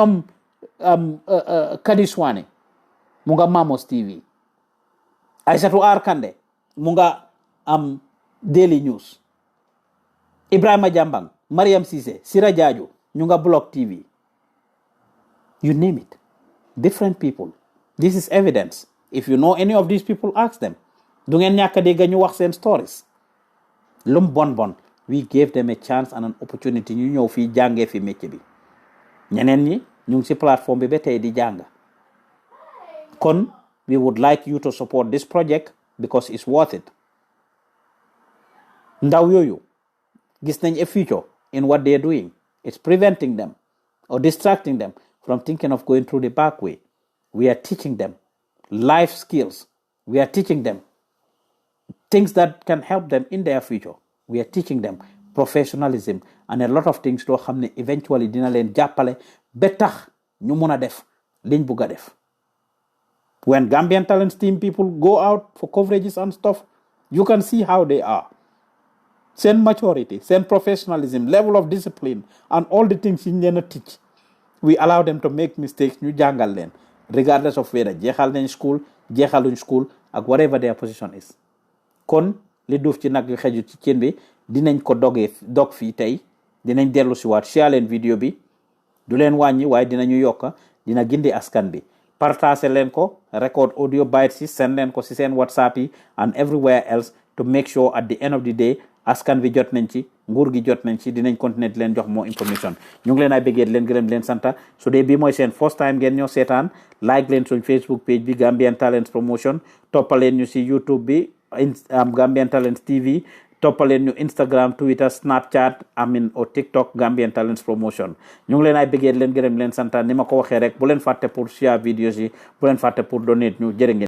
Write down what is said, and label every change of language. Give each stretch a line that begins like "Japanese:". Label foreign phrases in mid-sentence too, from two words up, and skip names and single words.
Wolof: ñoom Kadi Swane mu nga Mamos TV Aissatou Arkande mu nga am Daily News Ibrahima Jambang Mariam Cissé Sira Jaaju ñu nga
English: Block TV you name it different people this is evidence if you know any of these people ask them
Wolof: du ngeen ñàkk dégg ñu wax seen
English: stories
Wolof: lum bon
English: we gave them a chance and an opportunity
Wolof: ñu ñëw fii jàngee fi métier bi ñeneen ñi ñu ngi ci plateforme bi ba tey di jàng kon
English: we would like you to support this project because it's worth it.
Wolof: Ndaw yooyu gis nañ
English: a future in what they're doing. It's preventing them or distracting them from thinking of going through the back way. We are teaching them life skills. We are teaching them things that can help them in their future. We are teaching them professionalism and a lot of things
Wolof: loo xam ne
English: eventually
Wolof: dina leen jàppale ba tax ñu mun a def
English: liñ bugg a def. When Gambian Talents team people go out for coverages and stuff, you can see how they are. Send maturity, send professionalism, level of discipline, and all the things in leen teach. We allow them to make mistakes,
Wolof: ñu jàngal leen,
English: regardless of whether
Wolof: jeexal nañ
English: school, jeexaluñ school, ak whatever their position is.
Wolof: Kon li duuf ci nag yu xeju ci cin bi dinañ ko dog fii tey dinañ dellu si waat share leen vidéo bi du leen wàññi waaye dinañu yokka dina gindi askan bi. Partage leen ko
English: record audio bites yi send
Wolof: leen ko si seen WhatsApp yi
English: and everywhere else to make sure at the end of the day
Wolof: askan bi jot nañ ci nguur gi jot nañ ci dinañ continuer di leen jox
English: more information
Wolof: ñu ngi leen ay bëggee leen gërëm leen santa su dee bii mooy seen
English: first time
Wolof: ngeen ñoo seetaan like leen suñ Facebook page bi Gambian Talents Promotion toppaleen ñu si YouTube bi Gambian Talents TV toppaleen ñu Instagram Twitter Snapchat o TikTok Gambian Talents Promotion ñu ngi leen ay bëggee leen gërëm leen santa ni ma ko waxee rek bu leen fàtte pour
English: share videos
Wolof: yi bu leen fàtte pour donate ñu jërë ngeen